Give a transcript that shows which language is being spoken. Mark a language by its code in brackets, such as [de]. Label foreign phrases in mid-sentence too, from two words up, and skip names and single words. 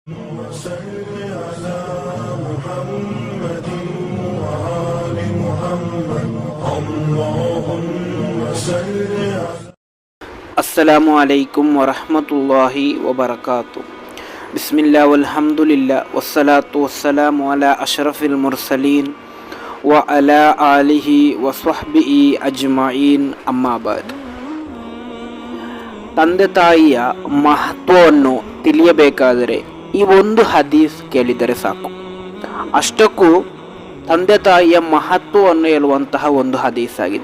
[ar] وصل على محمد وآل محمد اللهم صل على السلام عليكم ورحمة الله وبركاته بسم الله والحمد لله والصلاة والسلام على أشرف المرسلين وعلى آله وصحبه أجمعين أما بعد. [kn] ತಂದೆ ತಾಯಿಯ ಮಹತ್ವವನ್ನು ತಿಳಿಯಬೇಕಾದರೆ ಈ ಒಂದು ಹದೀಸ್ ಕೇಳಿದರೆ ಸಾಕು. ಅಷ್ಟಕ್ಕೂ ತಂದೆ ತಾಯಿಯ ಮಹತ್ವವನ್ನು ಹೇಳುವಂತಹ ಒಂದು ಹದೀಸ್ ಆಗಿದೆ.